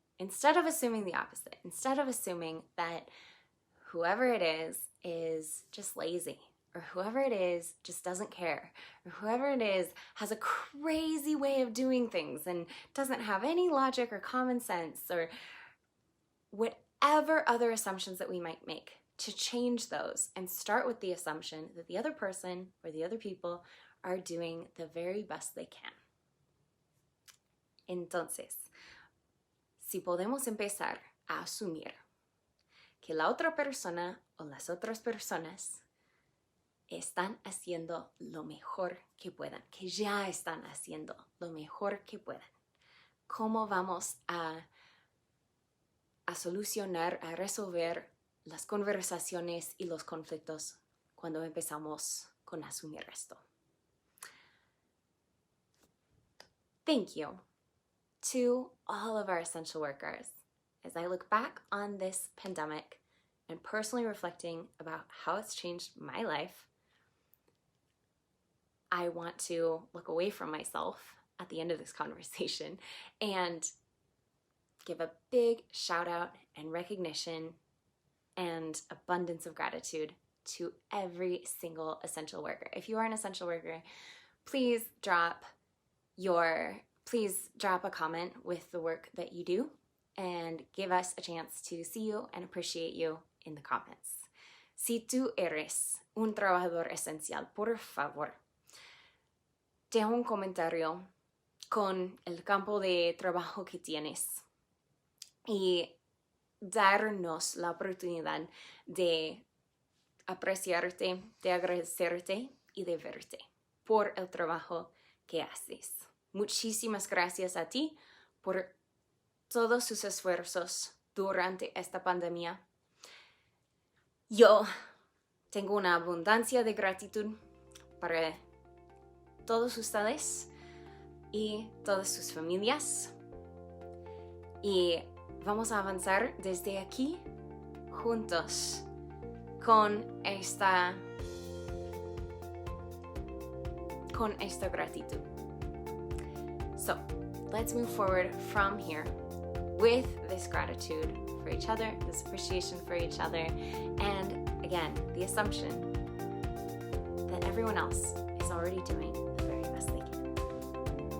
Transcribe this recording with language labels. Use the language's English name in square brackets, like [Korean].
[English] Instead of assuming the opposite, instead of assuming that whoever it is just lazy, or whoever it is just doesn't care, or whoever it is has a crazy way of doing things and doesn't have any logic or common sense, or whatever other assumptions that we might make, to change those and start with the assumption that the other person or the other people are doing the very best they can. [Spanish] Entonces, si podemos empezar a asumir que la otra persona o las otras personas están haciendo lo mejor que puedan, que ya están haciendo lo mejor que puedan. ¿Cómo vamos a solucionar, a resolver las conversaciones y los conflictos cuando empezamos con asumir esto? [English] Thank you to all of our essential workers. As I look back on this pandemic and personally reflecting about how it's changed my life, I want to look away from myself at the end of this conversation and give a big shout out and recognition and abundance of gratitude to every single essential worker. If you are an essential worker, please drop a comment with the work that you do and give us a chance to see you and appreciate you in the comments. [Spanish] Si tú eres un trabajador esencial, por favor, deja un comentario con el campo de trabajo que tienes y darnos la oportunidad de apreciarte, de agradecerte y de verte por el trabajo que haces. Muchísimas gracias a ti por todos sus esfuerzos durante esta pandemia. Yo tengo una abundancia de gratitud para todos ustedes y todas sus familias. Y vamos a avanzar desde aquí juntos con esta gratitud. [English] So, let's move forward from here with this gratitude for each other, this appreciation for each other, and again, the assumption that everyone else is already doing the very best they can.